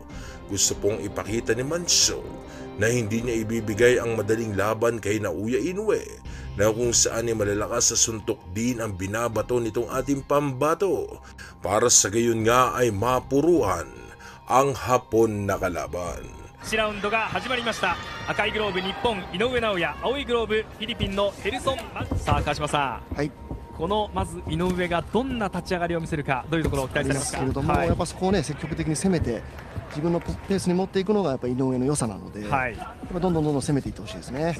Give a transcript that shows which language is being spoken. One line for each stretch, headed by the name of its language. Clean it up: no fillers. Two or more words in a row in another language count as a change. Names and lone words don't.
Filipino: Gusto pong ipakita ni Mancio na hindi niya ibibigay ang madaling laban kay Naoya Inoue, na kung saan ay malalakas sa suntok din ang binabato nitong ating pambato, para sa gayon nga ay mapuruhan ang Hapon na kalaban.
Japanese: 1 ラウンドが始まりました。赤いグローブ日本井上尚弥、青いグローブフィリピンのヘルソン。さあ川島さん、このまず井上がどんな立ち上がりを見せるか、どういうところを期待されますか。けれども、やっぱそこをね積極的に攻めて自分のペースに持っていくのがやっぱ井上の良さなので、やっぱどんどん攻めていってほしいですね。